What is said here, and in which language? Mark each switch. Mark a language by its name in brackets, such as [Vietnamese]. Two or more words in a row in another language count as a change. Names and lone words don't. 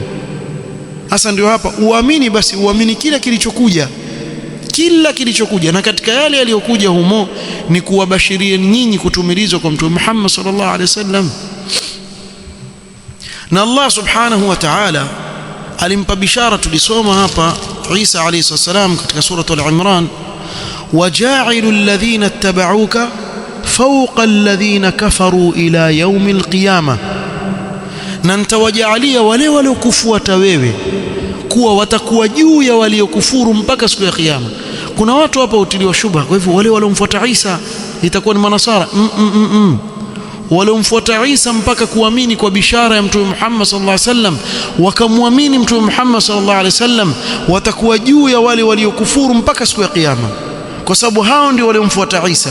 [Swahili] Sasa ndio hapa uamini, basi uamini kila kilichokuja, na katika yale yaliyokuja humo ni kuwabashiria nyinyi kutumilizwa kwa mtume Muhammad [Arabic] صلى الله عليه وسلم. [Swahili] Na Allah [Arabic] سبحانه وتعالى [Swahili] alimpa bishara, tulisoma hapa Isa [Arabic] عليه السلام [Swahili] katika surah al-Imran, [Arabic] وجاعل الذين اتبعوك فوق الذين كفروا إلى يوم القيامة, [Swahili] na nitawajaalia wale waliokufuata wewe kuwa watakuwa juu ya waliokufuru mpaka siku ya kiyama. Kuna watu hapa utiliwa shubha, kwa hivyo wale waliomfuata Isa itakuwa ni manasara. Waliomfuata Isa mpaka kuamini kwa bishara ya mtume Muhammad [Arabic] صلى الله عليه وسلم, [Swahili] wakamwamini mtume Muhammad [Arabic] صلى الله عليه وسلم, [Swahili] watakuwa juu ya wale waliokufuru mpaka siku ya kiyama, kwa sababu hao ndio waliomfuata Isa.